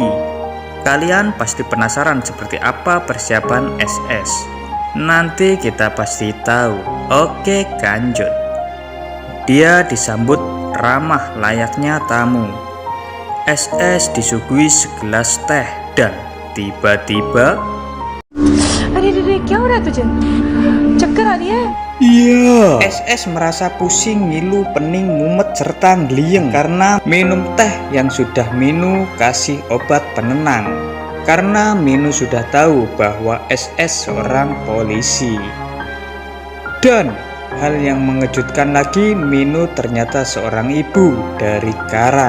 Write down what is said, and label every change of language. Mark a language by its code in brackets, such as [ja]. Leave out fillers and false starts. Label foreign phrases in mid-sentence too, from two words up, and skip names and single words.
[id] Kalian pasti penasaran seperti apa persiapan SS. Nanti kita pasti tahu. Oke, lanjut. Dia disambut ramah layaknya tamu. SS disuguhi segelas teh dan tiba-tiba [hi] अरे क्या हो रहा है तुझे? चक्कर आ रही है? [id] Iya. SS merasa pusing, ngilu, pening, mumet, serta ngeliyeng karena minum teh yang sudah Minu kasih obat penenang. Karena Minu sudah tahu bahwa SS seorang polisi. Dan hal yang mengejutkan lagi, Minu ternyata seorang ibu dari Karan.